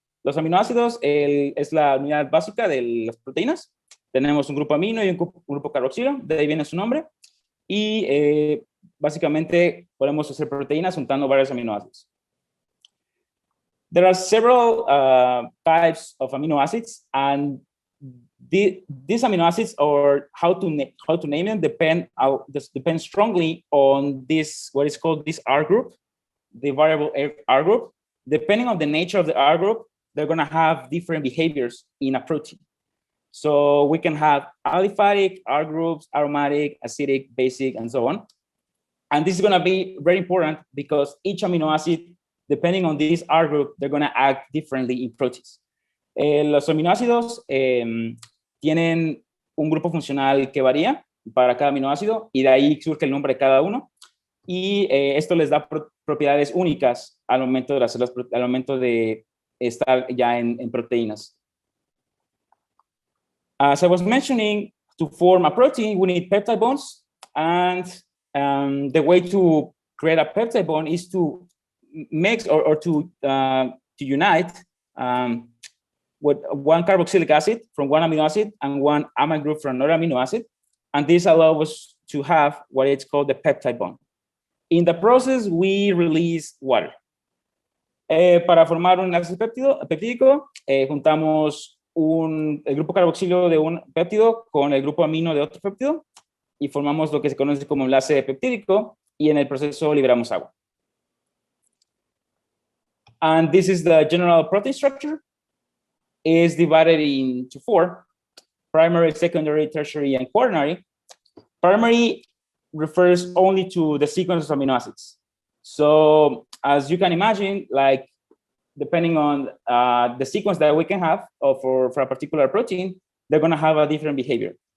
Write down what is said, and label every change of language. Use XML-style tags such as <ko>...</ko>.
<es>Los aminoácidos es la unidad básica de las proteínas. Tenemos un grupo amino y un grupo carboxilo, de ahí viene su nombre. Y básicamente podemos hacer proteínas juntando varios aminoácidos.</es> <en>There are several types of amino acids, and these amino acids, or how to name them, depend strongly on this, what is called this R group, the variable R group. Depending on the nature of the R group, they're going to have different behaviors in a protein. So we can have aliphatic R groups, aromatic, acidic, basic, and so on. And this is going to be very important because each amino acid, depending on this R group, they're going to act differently in proteins.</en> <es>Los aminoácidos tienen un grupo funcional que varía para cada aminoácido y de ahí surge el nombre de cada uno. Y esto les da propiedades únicas al momento de hacerlas, al momento de estar ya en proteínas.</es> <en>As I was mentioning, to form a protein, we need peptide bonds, and the way to create a peptide bond is to mix or to unite with one carboxylic acid from one amino acid and one amide group from another amino acid, and this allows us to have what is called the peptide bond. In the process, we release water.</en> <es>Para formar un enlace peptídico, juntamos el grupo carboxilo de un péptido con el grupo amino de otro péptido y formamos lo que se conoce como enlace peptídico, y en el proceso liberamos agua.</es> <en>And this is the general protein structure. It's divided into 4: primary, secondary, tertiary, and quaternary. Primary refers only to the sequence of amino acids. So as you can imagine, like depending on the sequence that we can have for a particular protein, they're going to have a different behavior.</en>